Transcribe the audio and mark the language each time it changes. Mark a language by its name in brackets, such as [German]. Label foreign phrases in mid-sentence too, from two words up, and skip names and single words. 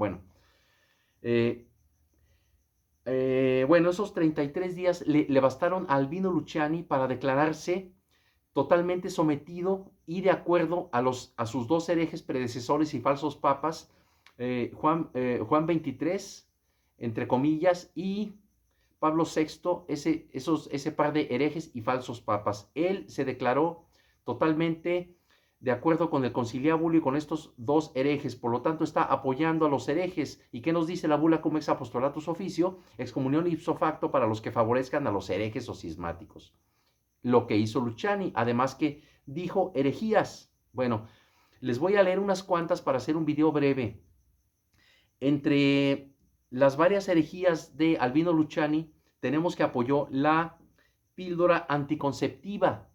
[Spanish] Bueno, bueno, esos 33 días le bastaron a Albino Luciani para declararse totalmente sometido y de acuerdo a sus 2 herejes predecesores y falsos papas, Juan XXIII, entre comillas, y Pablo VI, ese par de herejes y falsos papas. Él se declaró totalmente de acuerdo con el conciliábulo y con estos 2 herejes, por lo tanto está apoyando a los herejes. ¿Y qué nos dice la bula cum ex apostolatus officio? Excomunión [Latin] ipso facto [Spanish] para los que favorezcan a los herejes o cismáticos. Lo que hizo Luciani, además que dijo herejías. Bueno, les voy a leer unas cuantas para hacer un video breve. Entre las varias herejías de Albino Luciani, tenemos que apoyó la píldora anticonceptiva,